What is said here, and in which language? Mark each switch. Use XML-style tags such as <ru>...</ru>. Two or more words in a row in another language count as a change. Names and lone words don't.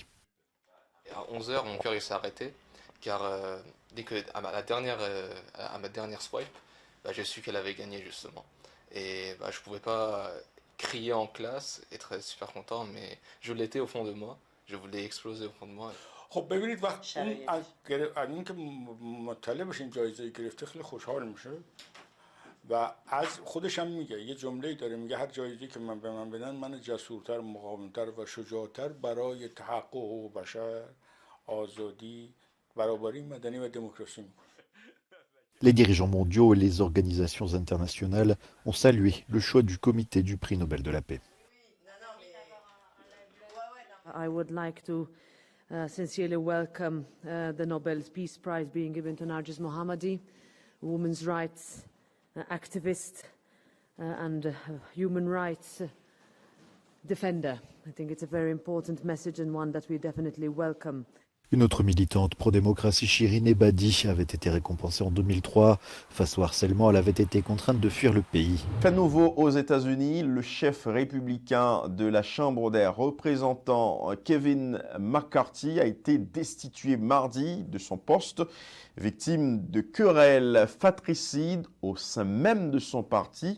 <fr>À 11h, mon cœur s'est arrêté, car dès que à ma dernière swipe, j'ai su qu'elle avait gagné justement. Et je ne pouvais pas crier en classe, être super content, mais je l'étais au fond de moi. Je voulais exploser au fond de moi.</fr> <fa>خب ببینید وقت از این که مطلع باشیم جایزه گرفته خیلی خوشحال میشه و از خودش هم میگه یه جمله‌ای داره میگه هر جایزه‌ای که به من بدن من جسورتر مقاومتر و شجاعتر برای تحقق حقوق بشر آزادی برابری مدنی و دموکراسی میکنم.</fa> <fr>Les dirigeants mondiaux et les organisations internationales ont salué le choix du comité du prix Nobel de la paix.</fr> <en>I would like to sincerely welcome the Nobel Peace Prize being given to Narges Mohammadi, a women's rights activist and human rights defender. I think it's a very important message and one that we definitely welcome.</en> <fr>Une autre militante pro-démocratie, Shirin Ebadi, avait été récompensée en 2003. Face au harcèlement, elle avait été contrainte de fuir le pays. Fait nouveau aux États-Unis, le chef républicain de la Chambre des représentants, Kevin McCarthy, a été destitué mardi de son poste, victime de querelles fratricides au sein même de son parti.</fr>